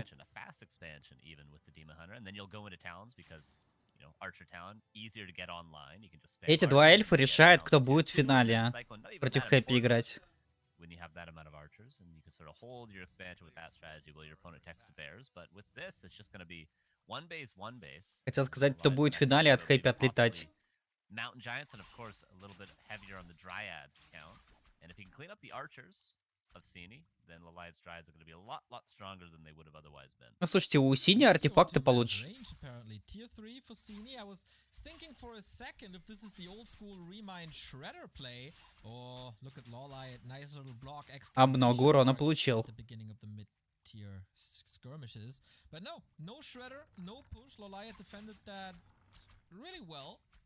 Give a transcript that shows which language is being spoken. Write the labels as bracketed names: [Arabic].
[English] A fast expansion even with the Demon Hunter, and then you'll go into Talons because, you know, Archer Talon easier to get online. You can just spam [Russian] Эти два эльфа решают, кто будет в финале против Хэппи играть. [English] When you have that amount of archers, and you can sort of hold your expansion with that strategy while your opponent takes to bears. But with this, it's just going to be one base. [Russian] Хотел сказать, кто будет в финале от Хэппи отлетать. [English] Mountain Giants, and of course a little bit heavier on the Dryad count. And if he can clean up the archers of Sini, then LawLiet's Dryads are going to be a lot stronger than they would have otherwise been. [Russian] Ну, слушайте, у Сини артефакты получше. [English] Tier 3 for Sini. I was thinking for a second if this is the old school Remind Shredder play. Oh, look at LawLiet, nice little block. [Russian] А много урона получил. [English] At the beginning of the mid-tier skirmishes. But no Shredder, no push. LawLiet defended that really well.